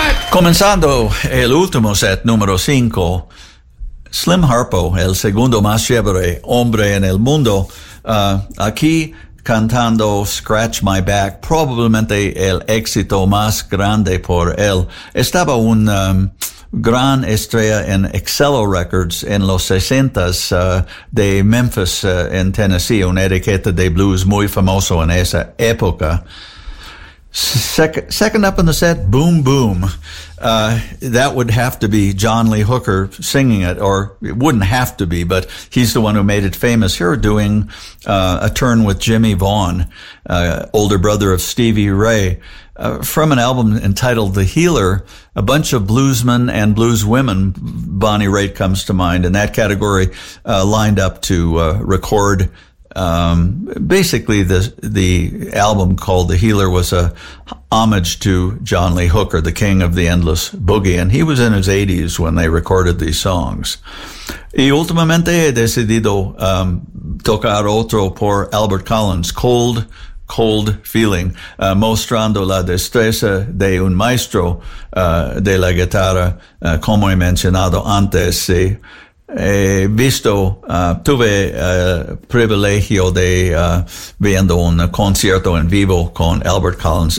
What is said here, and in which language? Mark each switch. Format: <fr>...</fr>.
<es>Comenzando el último set, número 5, Slim Harpo, el segundo más chévere hombre en el mundo, aquí cantando Scratch My Back, probablemente el éxito más grande por él. Estaba un gran estrella en Excello Records en los 60s de Memphis, en Tennessee, una etiqueta de blues muy famoso en esa época.</es> <en>Second up in the set, Boom Boom. That would have to be John Lee Hooker singing it, or it wouldn't have to be, but he's the one who made it famous. Here doing a turn with Jimmy Vaughn, older brother of Stevie Ray, from an album entitled The Healer, a bunch of bluesmen and blues women, Bonnie Raitt comes to mind, in that category lined up to record basically the album called The Healer was a homage to John Lee Hooker, the king of the endless boogie, and he was in his 80s when they recorded these songs.</en> <es>Y últimamente he decidido tocar otro por Albert Collins, Cold, Cold Feeling, mostrando la destreza de un maestro de la guitarra, como he mencionado antes, sí. He visto, tuve privilegio de viendo un concierto en vivo con Albert Collins.</es>